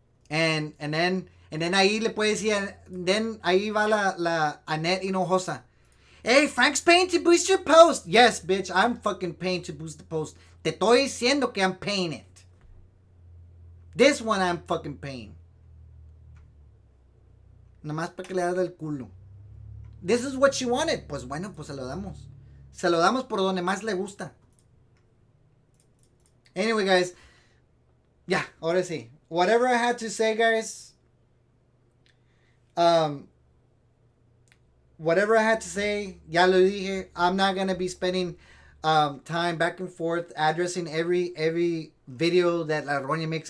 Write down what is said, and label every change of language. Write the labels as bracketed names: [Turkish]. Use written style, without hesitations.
[English] And then [Spanish] ahí le puede decir, then ahí va la Annette Hinojosa. [English] Hey, Frank's paying to boost your post. Yes, bitch, I'm fucking paying to boost the post. [Spanish] Te estoy diciendo que [English] I'm paying it. This one I'm fucking paying. [Spanish] Nomás para que le haga el culo. [English] This is what she wanted. [Spanish] Pues bueno, pues se lo damos. Se lo damos por donde más le gusta. [English] Anyway, guys. Yeah, [Spanish] ahora sí. [English] Whatever I had to say, guys. Whatever I had to say, [Spanish] ya lo dije. [English] I'm not gonna be spending time back and forth addressing every video that La Roña makes.